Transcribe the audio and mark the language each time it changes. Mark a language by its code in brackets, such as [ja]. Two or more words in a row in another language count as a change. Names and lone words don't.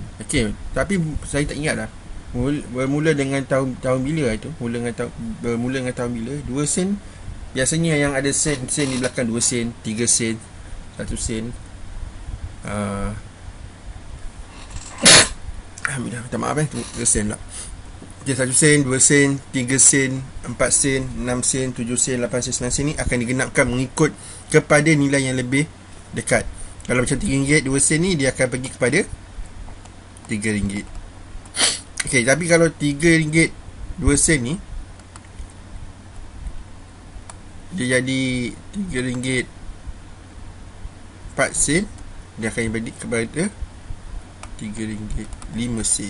[ms] Okey, tapi saya tak ingat dah bermula dengan tahun bila itu. Bermula dengan tahun bila. 2 sen. Biasanya yang ada sen di belakang, 2 sen, 3 sen, 1 sen. Alhamdulillah, minta maaf 3 sen lah. Okay, 1 sen, 2 sen, 3 sen, 4 sen, 6 sen, 7 sen, 8 sen, 9 sen ni akan digenapkan mengikut kepada nilai yang lebih dekat. Kalau macam RM3, 2 sen ni dia akan pergi kepada RM3. Okay, tapi kalau RM3, 2 sen ni dia jadi RM3, 4 sen, dia akan balik kepada RM3, 5 sen.